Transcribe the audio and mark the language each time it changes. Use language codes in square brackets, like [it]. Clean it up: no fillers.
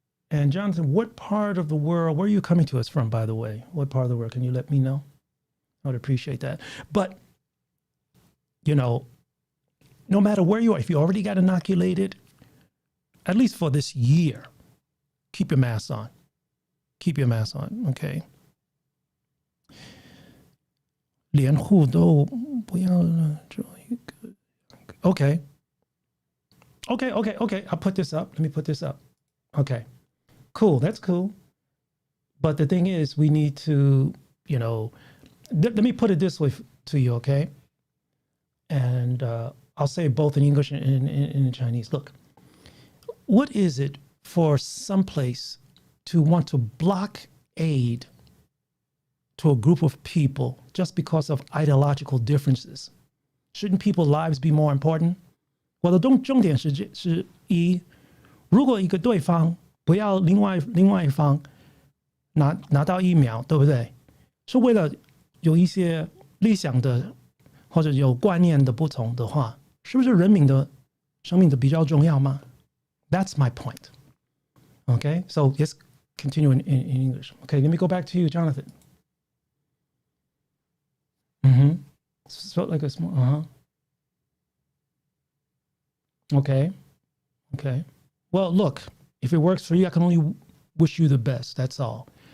[en] And Jonathan, what part of the world, where are you coming to us from, by the way? What part of the world? Can you let me know? I would appreciate that. But, no matter where you are, if you already got inoculated, at least for this year, keep your mask on. Keep your mask on, okay? [zh] 连户都不要做一个 Okay. [en] I'll put this up. Let me put this up. Okay. Cool. That's cool. But the thing is, we need to, let me put it this way to you, okay? And I'll say both in English and in Chinese. Look, what is it for some place to want to block aid to a group of people just because of ideological differences? Shouldn't people's lives be more important? [zh] 我的重点是一，如果一个对方不要另外一方拿到疫苗，对不对？是为了有一些理想的或者有观念的不同的话，是不是人民的生命的比较重要吗？ [en] That's my point. Okay, so let's continue in English. Okay, let me go back to you, Jonathan. So like a small, Okay. Well, look, if it works for you, I can only wish you the best. That's all.